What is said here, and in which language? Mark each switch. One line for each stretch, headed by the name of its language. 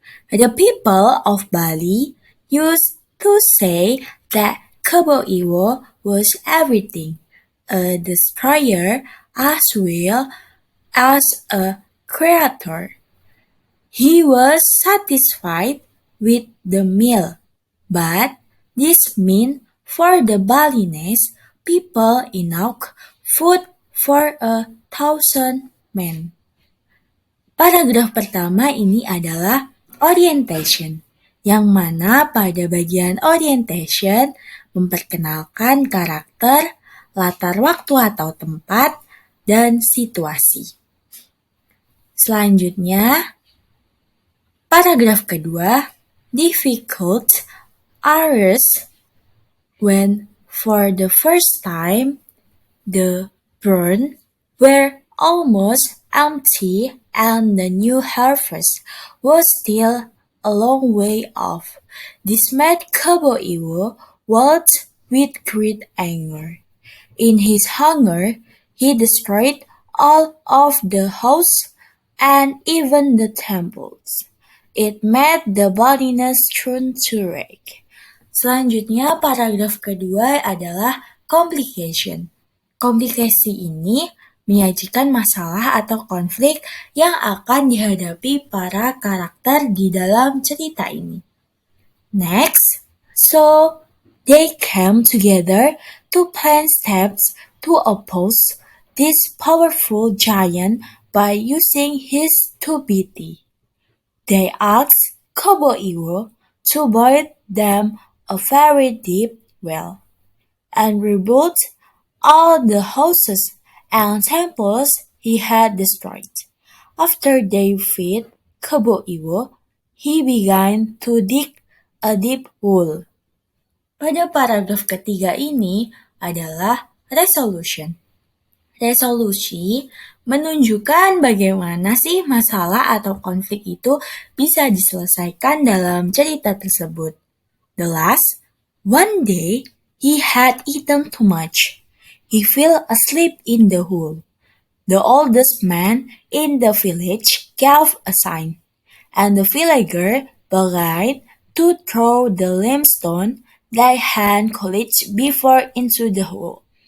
English: The people of Bali used to say that Kobo Iwo was everything, a destroyer as well as a creator. He was satisfied with the meal, but this meant for the Balinese people enough food for 1,000 men.
Indonesian: Paragraf pertama ini adalah orientation, yang mana pada bagian orientation memperkenalkan karakter, latar waktu atau tempat, dan situasi. Selanjutnya, paragraf kedua,
English: difficult hours when for the first time the barns were almost empty and the new harvest was still a long way off. This made Kobo Iwo wild with great anger. In his hunger, he destroyed all of the houses and even the temples. It made the Balinese turn to rage.
Indonesian: Selanjutnya, paragraf kedua adalah complication. Komplikasi ini menyajikan masalah atau konflik yang akan dihadapi para karakter di dalam cerita ini.
English: Next, so they came together to plan steps to oppose this powerful giant by using his stupidity. They asked Kobo Iwo to build them a very deep well, and rebuilt all the houses and temples he had destroyed. After they defeated Kebo Iwo, he began to dig a deep hole.
Indonesian: Pada paragraf ketiga ini adalah resolution. Resolusi menunjukkan bagaimana sih masalah atau konflik itu bisa diselesaikan dalam cerita tersebut.
English: The last, one day he had eaten too much. He fell asleep in the hole. The oldest man in the village gave a sign, and the villager began to throw the limestone they had collected before into the hole.